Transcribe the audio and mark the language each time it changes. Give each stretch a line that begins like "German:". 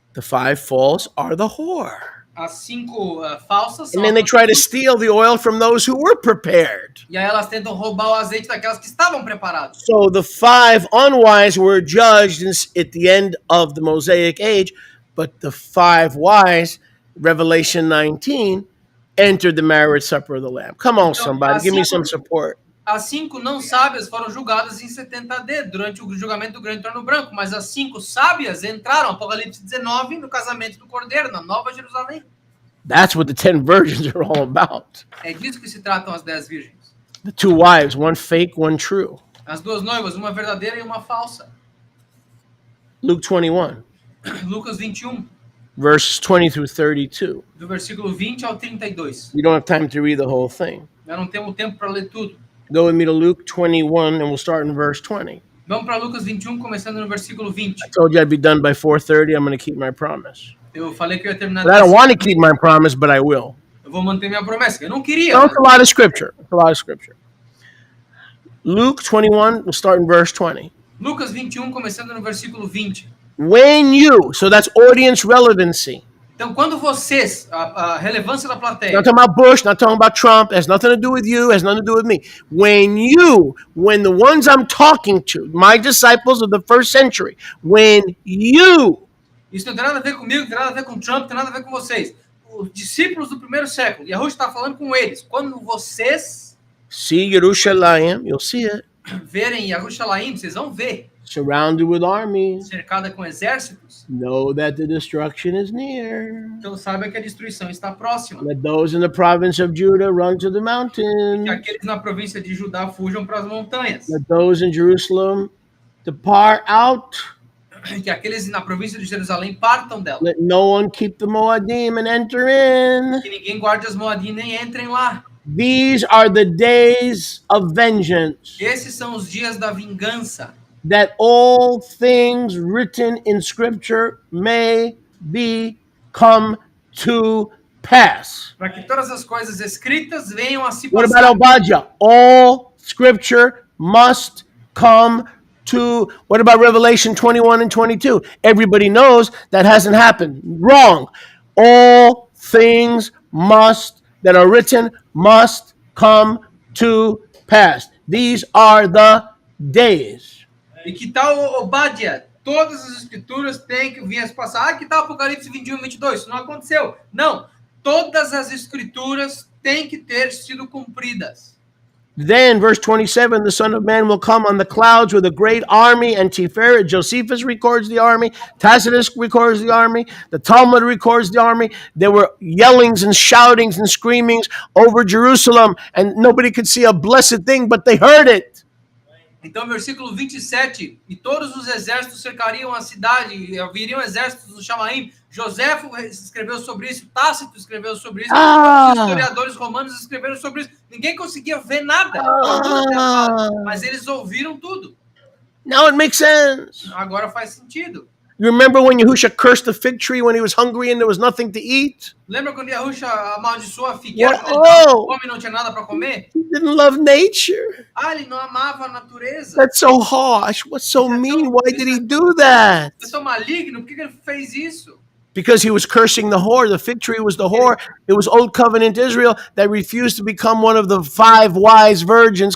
English: The 5 false are the whore.
Portuguese: As 5 falsas são
English: And then they try to steal the oil from those who were prepared.
Portuguese: e aí elas tentam roubar o azeite daquelas que estavam preparadas.
English: So the 5 unwise were judged at the end of the Mosaic age, but the 5 wise, Revelation 19, entered the marriage supper of the Lamb. Come on, somebody, give me some support.
Portuguese: As 5 não sábias foram julgadas em 70 AD, durante o julgamento do grande trono branco, mas as 5 sábias entraram, Apocalipse 19, no casamento do Cordeiro, na Nova Jerusalém.
English: That's what the 10 virgins are all about.
Portuguese: É disso que se tratam as 10 virgens.
English: The 2 wives, one fake, one true.
Portuguese: As 2 noivas, uma verdadeira e uma falsa.
English: Luke 21,
Portuguese: Lucas 21,
English: verses 20 through 32.
Portuguese: do versículo 20 ao 32.
English: We don't have time to read the whole thing.
Portuguese: Nós não temos tempo para ler tudo.
English: Go with me to Luke 21, and we'll start in verse 20.
Portuguese: Vamos para Lucas 21, começando no versículo 20.
English: I told you I'd be done by 4:30. I'm going to keep my promise.
Portuguese: Eu falei que eu ia terminar.
English: But I don't want to keep my promise, but I will.
Portuguese: Eu vou manter minha promessa. Eu não queria.
English: No, it's a lot of scripture. It's a lot of scripture. Luke 21, we'll start in verse 20.
Portuguese: Lucas 21, começando no versículo 20.
English: When you, so that's audience relevancy.
Portuguese: Então, quando vocês, a relevância da plateia,
English: Not talking about Bush, not talking about Trump, has nothing to do with you, has nothing to do with me. When the ones I'm talking to, my disciples of the first century, when you,
Portuguese: isso não tem nada a ver comigo, não tem nada a ver com Trump, não tem nada a ver com vocês. Os discípulos do primeiro século, Yahushua está falando com eles. Quando vocês
English: see Jerusalem, you'll see it,
Portuguese: verem Yerushalayim, vocês vão ver,
English: surrounded with armies,
Portuguese: cercada com exércitos,
English: know that the destruction is near.
Portuguese: então saiba que a destruição está próxima.
English: Let those in the province of Judah run to the
Portuguese: Que
English: mountains.
Portuguese: aqueles na província de Judá fujam para as montanhas.
English: Let those in Jerusalem depart out.
Portuguese: Que aqueles na província de Jerusalém partam dela.
English: Let no one keep the Moadim and enter in.
Portuguese: Que ninguém guarde as Moadim nem entrem lá.
English: These are the days of vengeance,
Portuguese: Esses são os dias da vingança,
English: that all things written in Scripture may be come to pass.
Portuguese: para que todas as coisas escritas venham a se
English: What
Portuguese: passar.
English: about Obadiah? All Scripture must come to. What about Revelation 21 and 22? Everybody knows that hasn't happened. Wrong. All things that are written must come to pass. These are the days.
Portuguese: E que tal Obadiah? Todas as escrituras têm que vir a se passar. Ah, que tal Apocalipse 21, 22? Isso não aconteceu. Não. Todas as escrituras têm que ter sido cumpridas.
English: Then, verse 27, the Son of Man will come on the clouds with a great army, and Josephus records the army, Tacitus records the army, the Talmud records the army. There were yellings and shoutings and screamings over Jerusalem, and nobody could see a blessed thing, but they heard it.
Portuguese: Então, versículo 27, e todos os exércitos cercariam a cidade, e haveriam exércitos do Chamaim. Joséfo escreveu sobre isso, Tácito escreveu sobre isso, os historiadores romanos escreveram sobre isso. Ninguém conseguia ver nada, mas eles ouviram tudo.
English: Now it makes sense.
Portuguese: Agora faz sentido.
English: You remember when Yahushua cursed the fig tree when he was hungry and there was nothing to eat?
Portuguese: Lembra quando Yahushua amaldiçoou a figueira? Oh! O homem não tinha nada para comer?
English: He didn't love nature.
Portuguese: Ele não amava a natureza.
English: That's so harsh. What's so mean? Why did he do that?
Portuguese: Isso é tão maligno, por que ele fez isso?
English: Because he was cursing the whore. The fig tree was the whore. It was Old Covenant Israel that refused to become one of the 5 wise virgins.